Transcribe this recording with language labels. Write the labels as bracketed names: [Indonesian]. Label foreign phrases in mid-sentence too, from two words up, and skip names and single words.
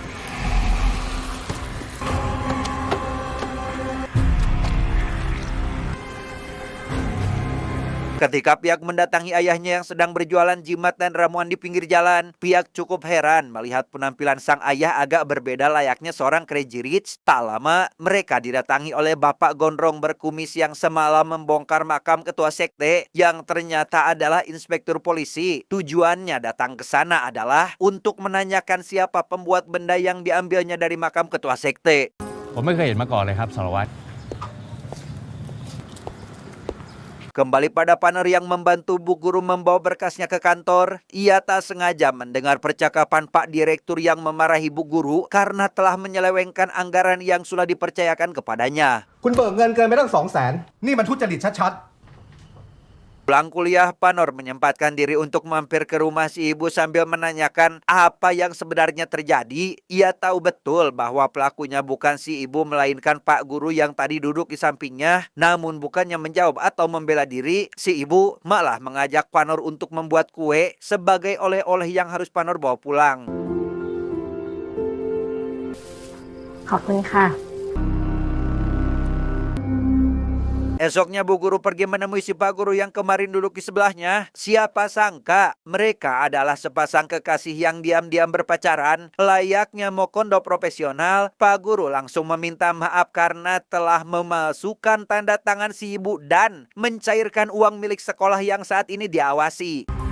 [Indonesian] Ketika pihak mendatangi ayahnya yang sedang berjualan jimat dan ramuan di pinggir jalan, pihak cukup heran melihat penampilan sang ayah agak berbeda layaknya seorang [English] crazy rich. [Indonesian] Tak lama, mereka didatangi oleh bapak gondrong berkumis yang semalam membongkar makam ketua sekte yang ternyata adalah inspektur polisi. Tujuannya datang ke sana adalah untuk menanyakan siapa pembuat benda yang diambilnya dari makam ketua sekte. [Thai] ผมไม่เคยเห็นมาก่อนเลยครับสารวัตร [Indonesian] Kembali pada Panor yang membantu Bu Guru membawa berkasnya ke kantor, ia tak sengaja mendengar percakapan Pak Direktur yang memarahi Bu Guru karena telah menyelewengkan anggaran yang sudah dipercayakan kepadanya. [Thai] คุณเบิกเงินเกินไปตั้ง200,000 นี่มันทุจริตชัด [Indonesian] Pulang kuliah, Panor menyempatkan diri untuk mampir ke rumah si ibu sambil menanyakan apa yang sebenarnya terjadi. Ia tahu betul bahwa pelakunya bukan si ibu melainkan Pak Guru yang tadi duduk di sampingnya. Namun bukannya menjawab atau membela diri, si ibu malah mengajak Panor untuk membuat kue sebagai oleh-oleh yang harus Panor bawa pulang. [Thai] ขอบคุณค่ะ [Indonesian] Esoknya Bu Guru pergi menemui si Pak Guru yang kemarin duduk di sebelahnya. Siapa sangka mereka adalah sepasang kekasih yang diam-diam berpacaran. Layaknya mokondo profesional, Pak Guru langsung meminta maaf karena telah memalsukan tanda tangan si ibu dan mencairkan uang milik sekolah yang saat ini diawasi.